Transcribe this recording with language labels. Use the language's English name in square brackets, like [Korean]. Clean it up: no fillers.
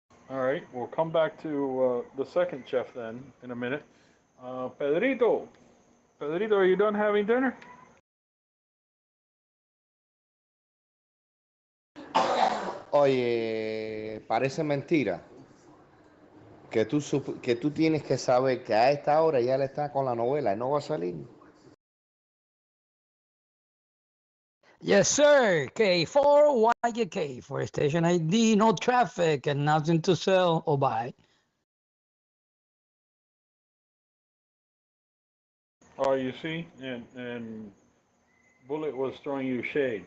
[English] All right, we'll come back to the second Jeff then in a minute. Pedrito, are you done having dinner? [Spanish] Oye, parece mentira que tú tienes que saber que a esta hora ya él está con la novela y no va a salir. [English] Yes, sir. K4 YK for station ID, no traffic and nothing to sell or buy. Oh, you see, and Bullet was throwing you shade.